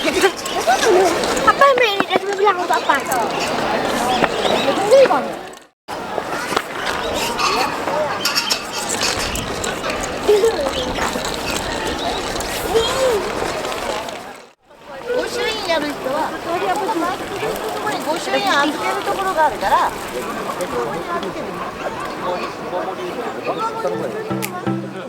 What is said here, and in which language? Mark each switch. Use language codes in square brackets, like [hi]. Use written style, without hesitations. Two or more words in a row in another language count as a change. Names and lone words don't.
[id] Apa yang mereka bilang untuk apa? Ini bang. [ja] 御朱印やる人はここに御朱印預けるところがあるから、そこに預ける。